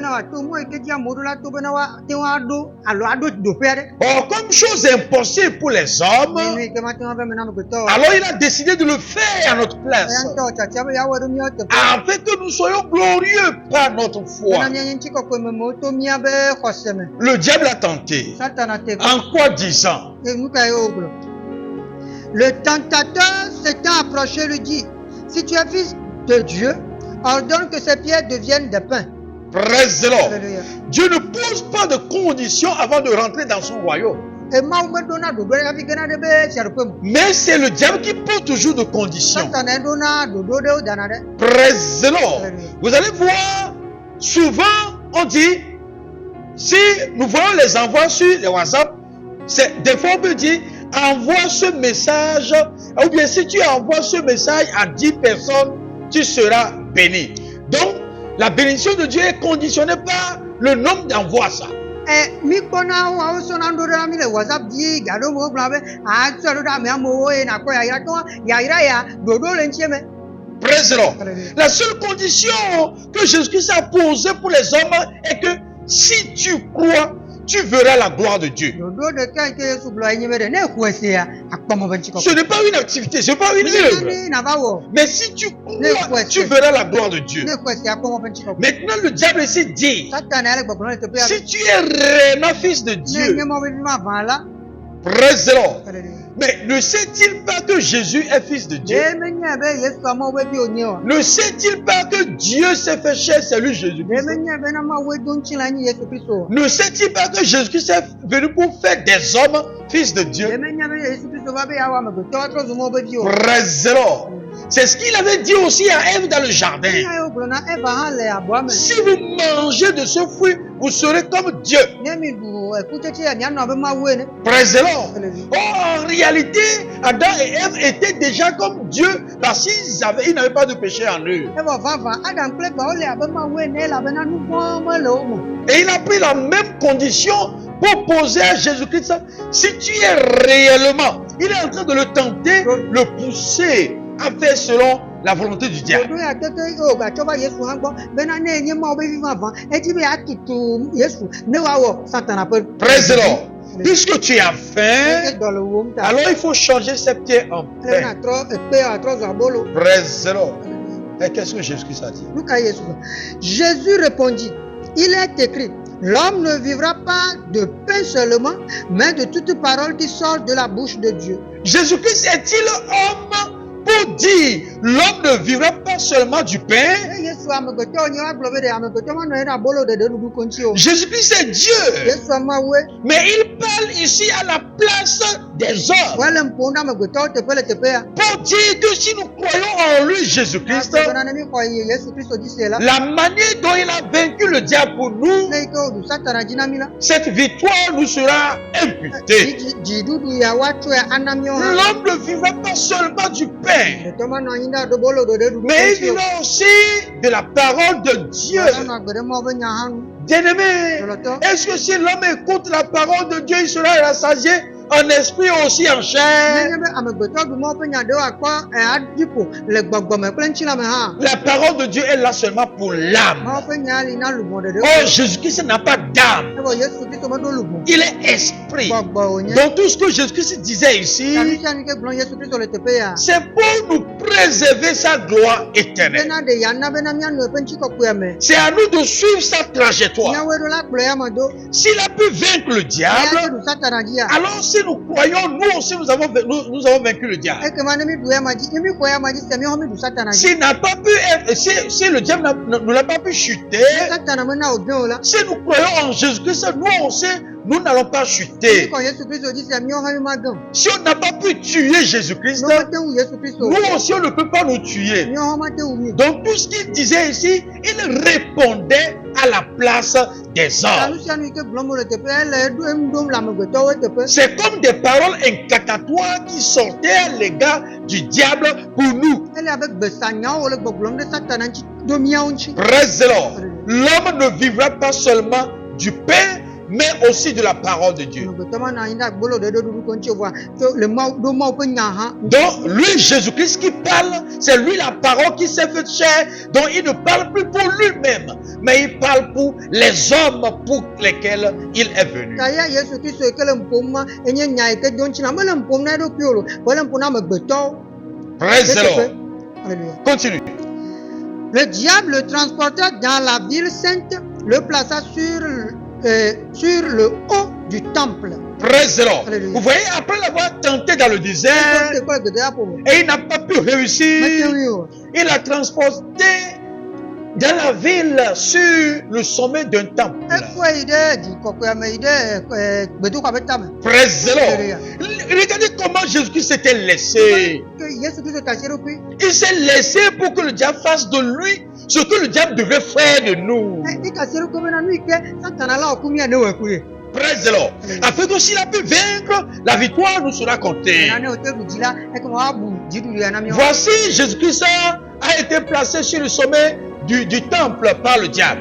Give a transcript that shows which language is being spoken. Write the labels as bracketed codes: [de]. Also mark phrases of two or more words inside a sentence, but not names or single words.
[fr] Or, comme chose impossible pour les hommes, alors il a décidé de le faire à notre place, afin que nous soyons glorieux par notre foi. Le diable a tenté. En quoi disant? Le tentateur s'étant approché lui dit: si tu es fils de Dieu, ordonne que ces pierres deviennent des pains. [en] Praise the Lord. [fr] Dieu ne pose pas de conditions avant de rentrer dans son royaume. Mais c'est le diable qui pose toujours de conditions. [en] Praise the Lord. [fr] Vous allez voir, souvent on dit, si nous voyons les envois sur les WhatsApp, des fois on peut dire, envoie ce message, ou bien si tu envoies ce message à 10 personnes, tu seras béni. Donc, la bénédiction de Dieu est conditionnée par le nombre d'envois. Ça. [en] Praise the Lord. [fr] La seule condition que Jésus-Christ a posée pour les hommes est que si tu crois, tu verras la gloire de Dieu. Ce n'est pas une activité, ce n'est pas une œuvre. Mais si tu crois, tu verras la gloire de Dieu. Maintenant, le diable ici dit, si tu es réellement fils de Dieu, [en] praise the Lord. [fr] Mais ne sait-il pas que Jésus est fils de Dieu? Ne sait-il pas que Dieu s'est fait chair, c'est lui Jésus-Christ? Ne sait-il pas que Jésus-Christ est venu pour faire des hommes fils de Dieu? [en] Praise the Lord. [fr] C'est ce qu'il avait dit aussi à Ève dans le jardin. Si vous mangez de ce fruit, vous serez comme Dieu. [en] Praise the Lord. [fr] En réalité, Adam et Ève étaient déjà comme Dieu parce qu'ils n'avaient pas de péché en eux. Et il a pris la même condition pour poser à Jésus-Christ. Si tu es réellement, il est en train de le tenter, le pousser à faire selon la volonté du diable. [en] Praise the Lord. [fr] Puisque tu as faim, alors il faut changer ses pieds en pain. [en] Praise the Lord. [fr] Et qu'est-ce que Jésus-Christ a dit? Jésus répondit: il est écrit, l'homme ne vivra pas de pain seulement, mais de toute parole qui sort de la bouche de Dieu. Jésus-Christ est-il homme pour dire l'homme ne vivra pas seulement du pain. [ee] Eh, Yesu amegbetɔ nye wa gblɔ be ɖe amegbetɔ ma nɔ anyi ɖe abolo ɖeɖe ɖuɖu konti o. [fr] Jésus-Christ est Dieu. [ee] Yesu amawoe. [fr] Mais il parle ici à la place des hommes. [ee] Wale ƒom ɖe amegbetɔwo teƒe le teƒea. [fr] Pour dire que si nous croyons en lui, Jésus-Christ, [ee] Bena ne mi xɔ Yesu Kristo dzi se la. [fr] la manière dont il a vaincu le diable pour nous, [ee] Ne yi ke woɖu Satana dzi na mi la. [fr] cette victoire nous sera imputée. [ee] Dziɖuɖu ya woatsɔe ana miawo hã. [fr] L'homme ne vivra pas seulement du pain, [ee] Ɖetɔ manɔ anyi ɖe aɖobolo ɖeɖe ɖuɖu [fr] mais il [ee] konti o. [fr] vivra aussi de la parole de Dieu. [ee] Anɔ agbe ɖe Mawu ƒe nya hã nu. [fr] Bien-aimé, est-ce que si l'homme écoute la parole de Dieu, il sera rassasié en esprit aussi en chair? [ee] Nenye be amegbetɔ ɖu Mawu ƒe nya ɖewo akpɔ aɖi ƒo le gbɔgbɔme kple ŋutilãme hã. [fr] La parole de Dieu est là seulement pour l'âme. [ee] Mawu ƒe nya li na lugbɔ ɖeɖe. [fr] Oh, Jésus-Christ n'a pas d'âme. [ee] Evɔ Yesu Kristo meɖo lugbɔ. [fr] Il est esprit. [ee] Gbɔgbɔ wònye. [fr] Donc tout ce que Jésus-Christ disait ici, [ee] Nu sia nu ke gblɔm Yesu Kristo le teƒe ya. [fr] c'est pour nous préserver sa gloire éternelle. [ee] Bena ɖe ya na bena mianɔ eƒe ŋutikɔkɔea me. [fr] C'est à nous de suivre sa trajectoire. [ee] Miawoe ɖo la kplɔ ya me do. [fr] S'il a pu vaincre le [ee] Eya [fr] diable, [ee] ke ɖu Satana dzi ya. [fr] alors si nous croyons, nous aussi nous avons vaincu le diable. [ee] Ekema ne mi ɖu ya ma dzi, ne mi xɔ ya ma dzi sia miawo hã mi ɖu Satana dzi. [fr] S'il n'a pas pu être, si le diable ne l'a pas pu chuter, [ee] Ne Satana mena wògẽ o la. [fr] si nous croyons en Jésus-Christ, nous aussi, nous n'allons pas [ee] Mi [fr] chuter. [ee] xɔ Yesu Kristo dzi sia miawo hã mi magẽ. [fr] Si on n'a pas pu tuer Jésus-Christ, [ee] Ne mete wu Yesu Kristo o. [fr] nous aussi on ne peut pas nous tuer. [ee] Miawo hã mate wu mi. [fr] Donc tout ce qu'il disait ici, il répondait à la place des [ee] Ta [fr] hommes. [ee] nu sia nu yi ke gblɔm wòle teƒea ele enu ɖom le amegbetɔwo teƒe. [fr] C'est comme des paroles incantatoires qui sortaient à l'égard du diable pour nous. [ee] Ele abe gbesa nyawo wòle gbɔgblɔm ɖe Satana ŋuti ɖo miawo ŋuti. [en] Praise the Lord. [fr] L'homme ne vivra pas seulement du pain, mais aussi de la parole de Dieu. [ee] Amegbetɔ ma nɔ anyi ɖe agbolo ɖeɖe ɖuɖu ko ŋuti o voa tso le Mawu ɖo Mawu ƒe nya hã. [fr] Donc, lui, Jésus-Christ qui parle, c'est lui la parole qui s'est faite chair, donc il ne parle plus pour lui-même, mais il parle pour les hommes pour lesquels il est venu. [ee] Ta ya Yesu Kristo yi ke le ƒom ma enye nya yi ke do ŋuti na mele ƒom na eɖokui o, vɔ le ƒom na amegbetɔwo. [en] Praise the Lord. Alléluia. [fr] Continue. Le diable le transporta dans la ville sainte, le plaça sur le haut du temple. [en] Praise the Lord. Alléluia. [fr] Vous voyez, après l'avoir tenté dans le désert, [ee] Ekɔ le gbedoya ƒome. [fr] et il n'a pas pu [ee] Mete [fr] réussir, [ee] ŋui o. [fr] il a transporté dans la ville sur le sommet d'un temple. [ee] Ekɔe yi ɖe dzikɔkɔea me yi ɖe gbedoxɔa ƒe tame. [en] Praise the Alléluia. Lord. [fr] Regardez comment Jésus-Christ s'était laissé. [ee] Que Yesu Kristo ta asi eɖokui. [fr] Il s'est laissé pour que le diable fasse de lui ce que le diable devrait faire de nous. [ee] Eka asi eɖokui bena nu yi ke Satana la wòku mia ne wɔkui. [en] Praise the Lord. [fr] Afin que s'il a pu vaincre, la victoire nous sera comptée. [ee] Ena ne wòte ɖu dzi la ekema woabu dziɖuɖu ya na miawo. [fr] Voici, Jésus-Christ a été placé sur le sommet du temple par le diable.